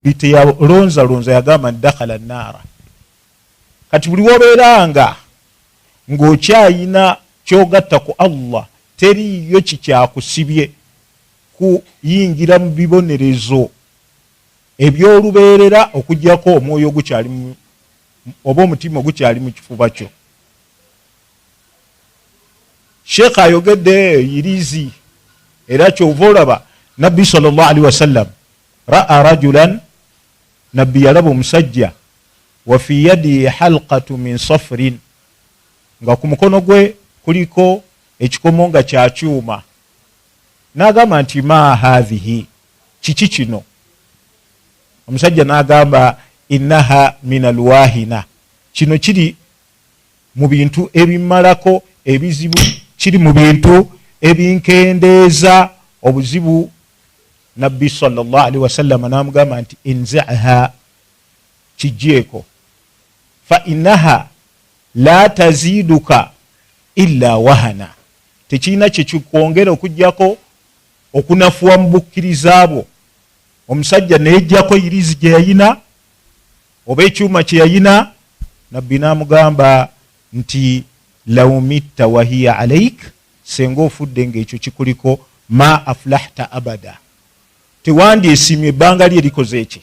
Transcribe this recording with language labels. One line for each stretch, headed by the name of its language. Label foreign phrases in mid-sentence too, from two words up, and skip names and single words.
Ganda: liteyalonza yagamba
Arabic: دخل النار.
Ganda: Kati buli wobeeranga ng'okyayina kyogatta ku Allah teriyo kikyakusibye kuyingira mu bibonerezo ebyolubeerera okugyako omwoyo ogukyali oba omutima ogukyali mu kifuba kyo. Sheikh ayogedde yirizi era kyova olaba Nabbi
Arabic: صلى الله عليه وسلم رأى رجلا,
Ganda: Nabbi yalaba omusajja
Arabic: وفي يده حلقة من صفر,
Ganda: nga ku mukono gwe kuliko ekikomo nga kya kyuma. N'agamba nti
Arabic: ما هذه,
Ganda: kiki kino? Omusajja n'agamba
Arabic: إنها من الواهنة,
Ganda: kino kiri mu bintu ebimalako ebizibu, kiri mu bintu ebinkendeeza obuzibu. Nabbi
Arabic: صلى الله عليه وسلم
Ganda: n'amugamba nti inzaha, kijjeeko,
Arabic: فإنها لا تزيدك إلا وهنا,
Ganda: tekirina kyekikwongera okugyako okunafuwa mu bukkiriza bwo. Omusajja nejjako irizi gye yayina oba ekyuma kye yayina. Nabbi n'amugamba nti
Arabic: لو مت وهي عليك,
Ganda: senga ofudde ng'ekyo kikuliko,
Arabic: ما أفلحت أبدا,
Ganda: tewandyesimye ebbanga lye likoze eki.